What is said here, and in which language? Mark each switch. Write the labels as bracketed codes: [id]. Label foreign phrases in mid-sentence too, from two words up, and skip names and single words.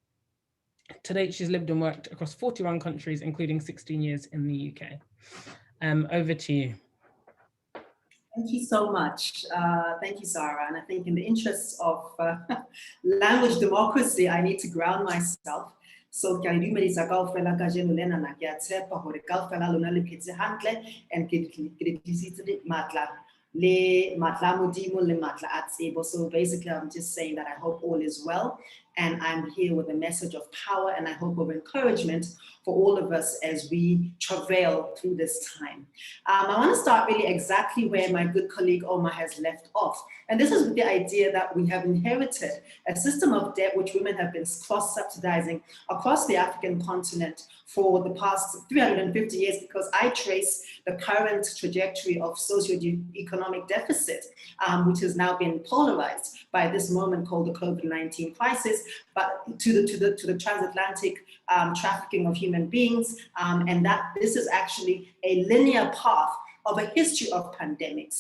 [en] To date, she's lived and worked across 41 countries, including 16 years in the UK. Over to you. Thank you so much. Thank you, Sarah. And I think in the interests of language democracy, I need to ground myself. [st] So ke a dumedisa kaofela kajeno lena na ke a tshepa hore kaofela lona le phetse hantle and ke tlisitse matla le matla modimo le matla a tsebo. [en] So basically, I'm just saying that I hope all is well. And I'm here with a message of power and I hope of encouragement for all of us as we travail through this time. I want to start really exactly where my good colleague Omar has left off. And this is with the idea that we have inherited a system of debt which women have been cross-subsidizing across the African continent for the past 350 years, because I trace the current trajectory of socio-economic deficit, which has now been polarized by this moment called the COVID-19 crisis, but to the transatlantic trafficking of human beings, and that this is actually a linear path of a history of pandemics.